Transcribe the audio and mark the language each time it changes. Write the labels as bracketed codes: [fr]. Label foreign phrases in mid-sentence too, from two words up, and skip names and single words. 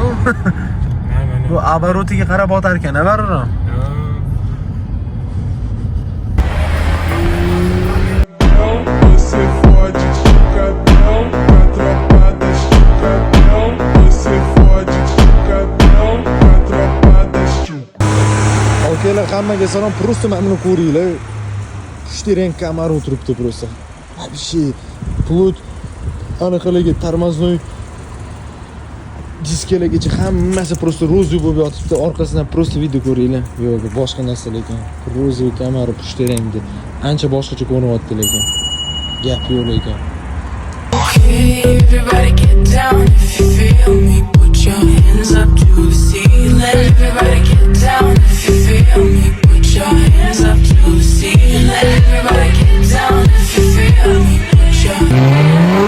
[uz] Bu обороtiga qarab otar ekan, baribir. [pt] Você fode de cabel, a tropa da Chicabel. Você fode de cabel, a tropa da Chicabel. [uz] Okeylar, hammaga salom. Просто mana ko'ringlar. Shtireng kamera o'tiribdi просто. Вообще plut aniqligi tormoznoy diskalagacha hammasi просто rozvoy bo'lib yotibdi. Orqasidan просто video ko'ringlar. Yo'q, boshqa narsa lekin. Rozvoy kamera pushtirengdi. Ancha boshqacha ko'rinyapti lekin. Gap yo'q lekin. [en] Okay, everybody get down if you feel me. Put your hands up to the ceiling. Everybody get down if you feel me. Put your hands up to the ceiling. Everybody get down if you feel me. Put your